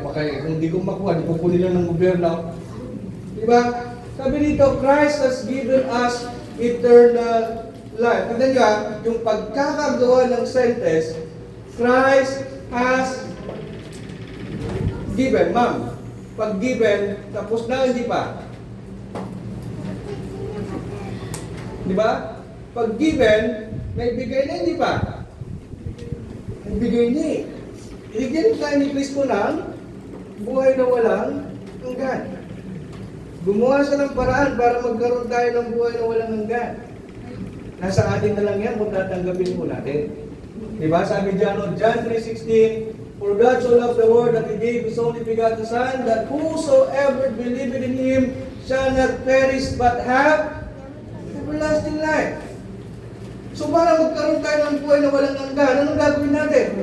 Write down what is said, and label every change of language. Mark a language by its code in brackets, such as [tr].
[tl] Baka kung hindi ko makuha, di kukunin lang ng gobyerno. Diba? Sabi dito, [en] Christ has given us eternal life. [tl] Tignan nyo yung pagkakagawa ng sentence, [en] Christ has given. [tl] Ma'am, pag given, tapos na hindi pa. Diba? Pag given, naibigay na hindi pa. Naibigay na eh. Ibigyan tayo ni Kristo ng buhay na walang hanggan. Gumawa siya ng paraan para magkaroon tayo ng buhay na walang hanggan. Nasa atin na lang yan kung tatanggapin po natin. Diba? [en] Sabi John 3:16, For God so loved the world that He gave His only begotten Son, that whosoever believeth in Him shall not perish but have everlasting life. [tl] So para magkaroon tayo ng buhay na walang hanggan, anong gagawin natin?